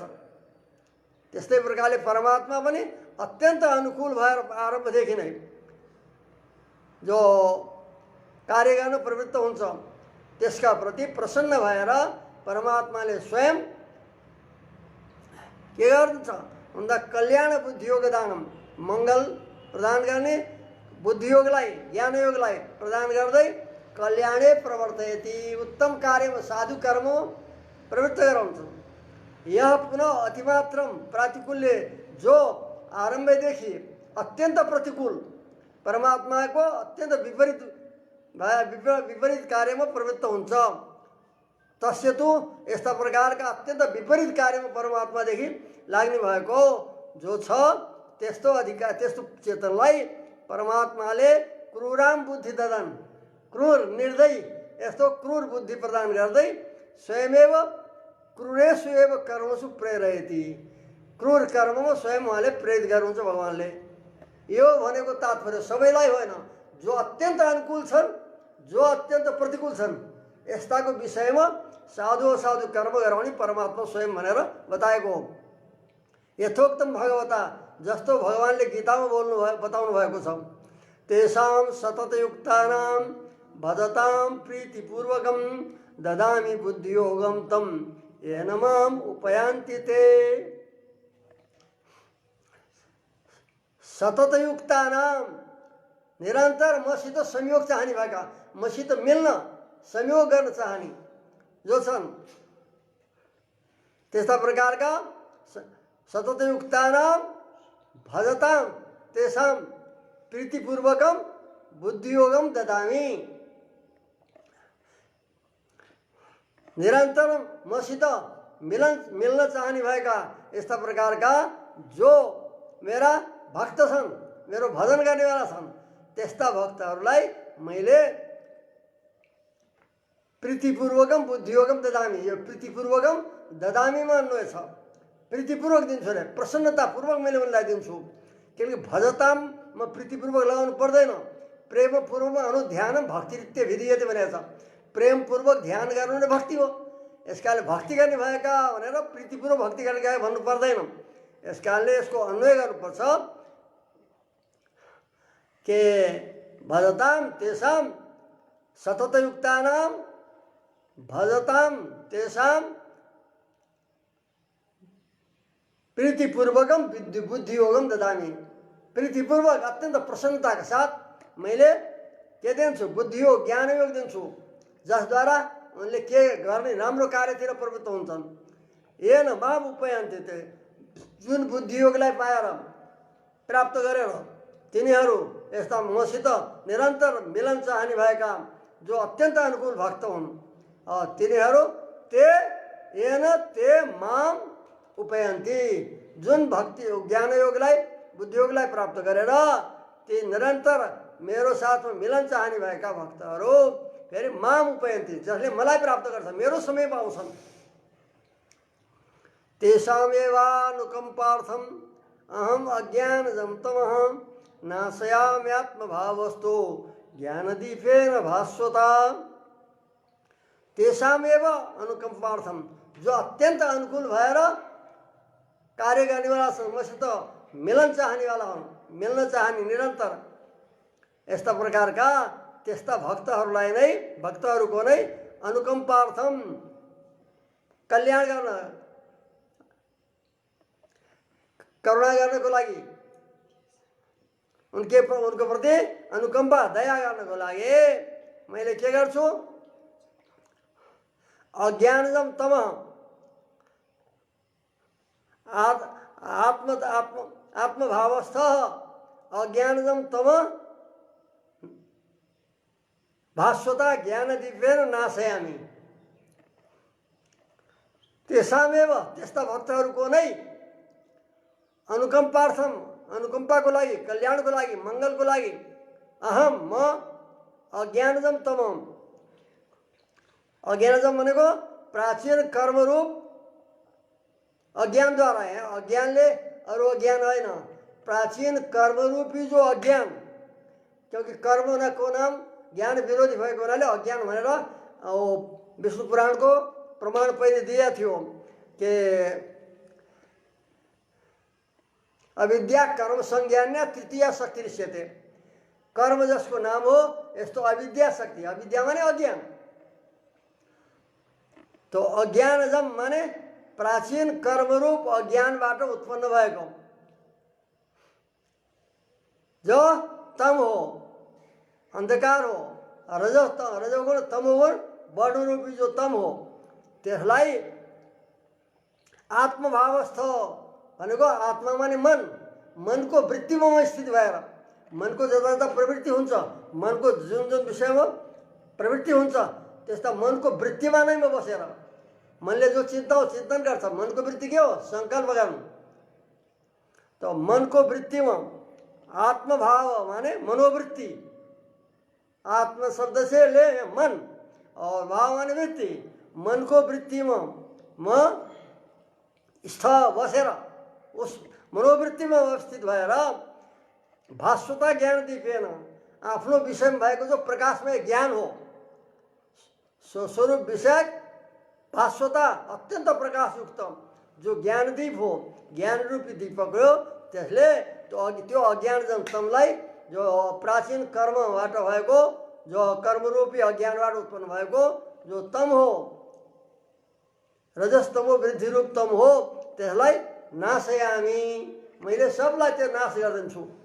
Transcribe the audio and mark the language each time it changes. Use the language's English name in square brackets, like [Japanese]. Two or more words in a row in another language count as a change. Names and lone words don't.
[Nepali] त्यस्तै प्रकारले परमात्मा पनि अत्यन्त अनुकूल भएर आरम्भदेखि नै जो कार्य गर्न प्रवृत्त हुन्छ त्यसका प्रति प्रसन्न भएर परमात्माले स्वयं के गर्दछ भन्दा [Sanskrit] कल्याण बुद्धियोग दानम, [Nepali] मङ्गल प्रदान गर्ने बुद्धियोगलाई ज्ञानयोगलाई प्रदान गर्दै [Sanskrit] कल्याणे प्रवर्तयति, [Nepali] उत्तम कार्यमा साधु कर्म प्रवृत्त गराउँछ। [Sanskrit] यह पुनः अतिमात्रम प्रातिकूल्य, [Nepali] जो आरम्भदेखि अत्यन्त प्रतिकूल परमात्माको अत्यन्त विपरीत कार्यमा प्रवृत्त हुन्छ। [Sanskrit] तस्य तु [Nepali] यस्ता प्रकारका अत्यन्त विपरीत कार्यमा परमात्मादेखि लाग्ने भएको जो छ त्यस्तो अधिकार, त्यस्तो चेतनलाई परमात्माले [Sanskrit] क्रूराम बुद्धि ददन, [Nepali] क्रूर निर्दयी यस्तो क्रूर बुद्धि प्रदान गर्दै [Sanskrit] स्वयमेव क्रूरेषु एव कर्मसु प्रेरयति, [Nepali] क्रूर कर्ममा स्वयं उहाँले प्रेरित गर्नुहुन्छ भगवानले। यो भनेको तात्पर्य सबैलाई होइन, जो अत्यन्त अनुकूल छन् जो अत्यन्त प्रतिकूल छन् यस्ताको विषयमा साधु असाधु कर्म गराउने परमात्मा स्वयं भनेर बताएको हो। [Sanskrit] यथोक्तम भगवता, [Nepali] जस्तो भगवानले गीतामा बताउनु भएको छ, [Sanskrit] तेषां सततयुक्तानां भजतां प्रीतिपूर्वकं ददामि बुद्धियोगं तं येन माम् उपयान्ति ते। [Nepali] सततयुक्तानां, निरन्तर मसित संयोग चाहने भएका, मसित मिल्न संयोग गर्न चाहने जो छन् त्यस्ता प्रकारका [Sanskrit] सततयुक्तानां भजतां तेषां प्रीतिपूर्वकं बुद्धियोगं ददामि। [Nepali] निरन्तर मसित मिल्न चाहने भएका यस्ता प्रकारका जो मेरा भक्त छन्, मेरो भजन गर्नेवाला छन्, त्यस्ता भक्तहरूलाई मैले [Sanskrit] प्रीतिपूर्वकम बुद्धियोगम ददामी, [Nepali] यो प्रीतिपूर्वकम ददामीमा अन्वय छ, प्रीतिपूर्वक दिन्छु अरे प्रसन्नतापूर्वक मैले उनलाई दिन्छु। किनकि भजतामा प्रीतिपूर्वक लगाउनु पर्दैन, [Sanskrit] प्रेमपूर्वकमा अनुध्यानम भक्तिरित्य विधीयते [Nepali] भनेको छ। प्रेमपूर्वक ध्यान गर्नु नै भक्ति हो। यसकारणले भक्ति गर्ने भएका भनेर प्रीतिपूर्वक भक्ति गर्ने गए भन्नु पर्दैन। यसकारणले यसको अन्वय गर्नुपर्छ के [Sanskrit] भजताम तेषाम सततयुक्तानाम भजताम तेषाम प्रीतिपूर्वकम बुद्धि योगम ददामी। [Nepali] प्रीतिपूर्वक [Hindi] अत्यंत प्रसन्नता के साथ [Nepali] मैले के दिन्छु, बुद्धि योग ज्ञान योग दिन्छु, जसद्वारा उनले के गर्ने राम्रो कार्यतिर प्रवृत्त हुन्छन्। [Sanskrit] येन माम उपयन्ति, ते [Nepali] जुन बुद्धि योगलाई पाएर प्राप्त गरेर तिनीहरू यस्ता मसित निरन्तर मिलन चाहने भएका जो अत्यन्त अनुकूल भक्त हुन्, तिनीहरू [Sanskrit] ते येन ते माम उपयन्ति, [Nepali] जुन भक्ति ज्ञान योगलाई बुद्धि योगलाई प्राप्त गरेर ती निरन्तर मेरो साथमा मिलन चाहने भएका भक्तहरू फेरि [Sanskrit] माम उपयन्ति, [Nepali] जसले मलाई प्राप्त गर्छ, मेरो समय पाउँछन्। [Sanskrit] तेषामेवानुकम्पार्थम अहम अज्ञानजं तमः नाशयाम्यात्मभावस्तु ज्ञानदीपेन भास्वता। तेषामेव अनुकम्पार्थम, [Nepali] जो अत्यन्त अनुकूल भएर कार्य गर्नेवाला छन्, मसित मिलन चाहनेवाला हुन्, मिल्न चाहने निरन्तर यस्ता प्रकारका त्यस्ता भक्तहरूलाई नै, भक्तहरूको नै अनुकम्पार्थम कल्याण गर्न, करुणा गर्नको लागि, उनको प्रति अनुकम्पा दया गर्नको लागि मैले के गर्छु, [Sanskrit] अज्ञानजम तम आत्मभावस्थ अज्ञानजम तम भास्वता ज्ञानदीपेन नाशयामी। [Nepali] तेषामेव, त्यस्ता भक्तहरूको नै अनुकम्पार्थम, अनुकम्पाको लागि, कल्याणको लागि, मङ्गलको लागि अहम म [Sanskrit] अज्ञानजम तम, [Nepali] अज्ञानजम भनेको प्राचीन कर्मरूप अज्ञानद्वारा, अज्ञानले अरू अज्ञान होइन, प्राचीन कर्मरूपी जो अज्ञान, [Hindi] क्योंकि कर्म को नाम [Nepali] ज्ञान विरोधी भएको हुनाले अज्ञान भनेर विष्णु पुराणको प्रमाण पहिले दिएको थियो कि [Sanskrit] अविद्या कर्म संज्ञान्या तृतीया शक्ति ऋष्यते। [Nepali] कर्म जसको नाम हो यस्तो अविद्या शक्ति, अविद्या माने अज्ञान, तो अज्ञानजम माने प्राचीन कर्मरूप अज्ञानबाट उत्पन्न भएको जो तम हो, अंधकार हो, रजोगुण तमोगुण वर्णरूपी जो तम हो, त्यसलाई आत्मभावस्थ भनेको आत्मा माने मन, मनको वृत्तिमा स्थित भएर, मनको जता जता प्रवृत्ति हुन्छ, मनको जुन जुन विषयमा प्रवृत्ति हुन्छ त्यस्ता मनको वृत्तिमा नै बसेर मनले जो चिन्तन गर्छ, मनको वृत्ति के हो, संकल्प गर्नु। तो मनको वृत्तिमा आत्मभाव माने मनोवृत्ति, [Hindi] आत्म शब्द से [Nepali] ले [Hindi] मन और भाव [Nepali] माने वृत्ति, मनको वृत्तिमा म स्थ बसेर उस मनोवृत्तिमा अवस्थित भएर [Sanskrit] भास्वता ज्ञान दीपेन, [Nepali] आफ्नो विषयमा भएको जो प्रकाशमय ज्ञान हो, स्वरूप विषय भास्वता अत्यन्त प्रकाशयुक्त जो ज्ञानदीप हो, ज्ञान रूपी दीपक हो, त्यसले त्यो अज्ञानजम तमलाई, जो प्राचीन कर्मबाट भएको, जो कर्मरूपी अज्ञानबाट उत्पन्न भएको जो तम हो, रजस्तमो वृद्धि रूप तम हो, त्यसलाई नाशयामी, मैले सबलाई त्यो नाश गरिदिन्छु।